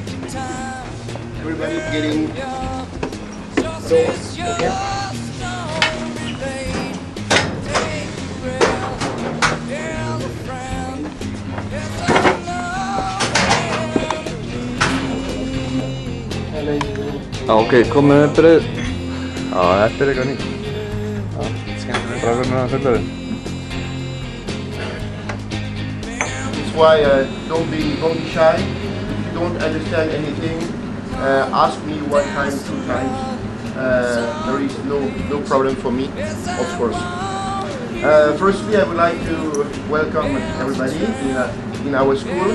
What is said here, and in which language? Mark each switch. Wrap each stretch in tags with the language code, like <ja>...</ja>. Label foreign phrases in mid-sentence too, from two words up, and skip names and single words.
<en>Everybody getting doors, okay?</en> <is>Okej, kom með brauð. Já, þetta er eitthvað nýtt. Skemmtilegt. Strákarnir að fulla þig.</is> <en>That's why don't be shy. If you don't understand anything, ask me one time, two times. There is no problem for me, of course. Firstly, I would like to welcome everybody in our school.</en>